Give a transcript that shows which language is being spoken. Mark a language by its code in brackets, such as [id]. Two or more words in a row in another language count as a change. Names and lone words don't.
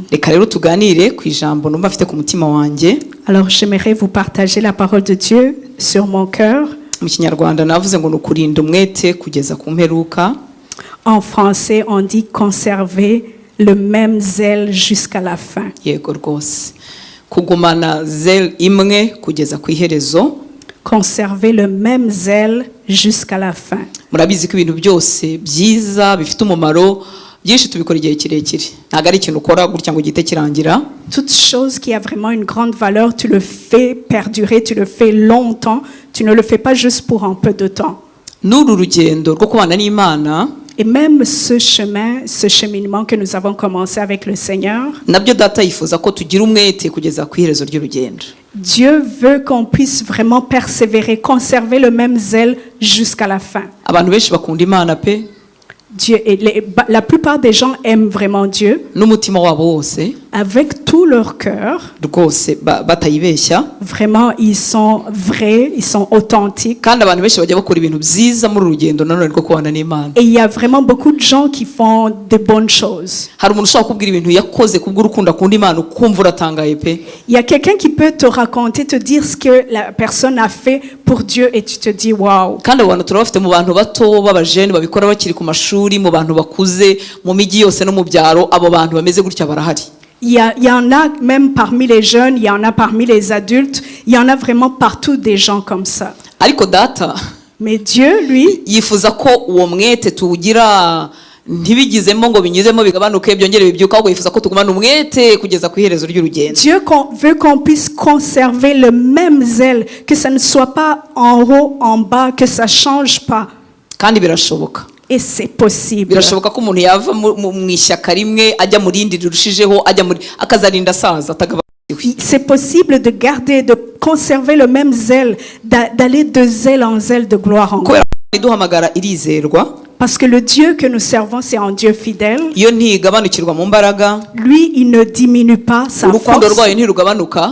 [rw] Reka rero tuganire ku ijambo numva afite ku mutima wanjye. [fr] Alors j'aimerais vous partager la parole de Dieu sur mon cœur. [rw] Mu Kinyarwanda navuze ngo nukurinda umwete kugeza ku mperuka. [fr] En français, on dit conserver le même zèle jusqu'à la fin. [rw] Yego rwose. Kugumana zèle imwe kugeza ku iherezo. [fr] Conserver le même zèle jusqu'à la fin. [rw] Murabizi ko ibintu byose byiza bifite umumaro byinshi tubikora igihe kirekire. Ntago ari ikintu ukora gutya ngo gite kirangira. [fr] Toute chose qui a vraiment une grande valeur, tu le fais perdurer, tu le fais longtemps, tu ne le fais pas juste pour un peu de temps. [rw] N'uru rugendo rwo kubana n'Imana. [fr] Et même ce chemin, ce cheminement que nous avons commencé avec le Seigneur, [rw] nabyo data yifuza ko tugira umwete kugeza ku iherezo ry'urugendo. [fr] Dieu veut qu'on puisse vraiment persévérer, conserver le même zèle jusqu'à la fin. [rw] Abantu benshi bakunda Imana pe. [fr] Dieu, la plupart des gens aiment vraiment Dieu [rw] n'umutima wabo wose [fr] avec tout leur cœur. [rw] rwose batayibeshya. [fr] Vraiment, ils sont vrais, ils sont authentiques. [rw] Kandi abantu benshi bajya bakora ibintu byiza muri urugendo nanone rwo kubana n'Imana. [fr] Et il y a vraiment beaucoup de gens qui font de bonnes choses. [rw] Hari umuntu ushaka kubwira ibintu yakoze kubw'urukundo akunda Imana ukumva uratangaye pe. [fr] Il y a quelqu'un qui peut te raconter, te dire ce que la personne a fait pour Dieu et tu te dis waouh. [rw] Kandi abantu turabafite mu bantu bato b'abajene babikora bakiri ku mashuri, mu bantu bakuze, mu migi yose no mu byaro, abo bantu bameze gutya barahari. [fr] Il y en a même parmi les jeunes, il y en a parmi les adultes, il y en a vraiment partout des gens comme ça. [rw] Ariko data, [fr] mais Dieu, lui, [rw] yifuza ko uwo mwete tuwugira ntibigizemo ngo binyuzemo bigabanuke byongere bibyuka, ahubwo yifuza ko tugumana umwete kugeza ku iherezo ry'urugendo. [fr] Dieu veut qu'on puisse conserver le même zèle, que ça ne soit pas en haut, en bas, que ça change pas. [rw] Kandi birashoboka. [fr] Et c'est possible. [rw] Birashoboka ko umuntu yava mu ishyaka rimwe ajya mu rindi rirushijeho ajya muri akazarinda saza atagabanukiwe. [fr] C'est possible de garder, de conserver le même zèle, d'aller de zèle en zèle, de gloire en gloire. [rw] Iduhamagara irizerwa. [fr] Parce que le Dieu que nous servons, c'est un Dieu fidèle. [rw] Iyo ntigabanukirwa mu mbaraga. [fr] Lui, il ne diminue pas sa force. [rw] Urukundo rwayo ntirugabanuka.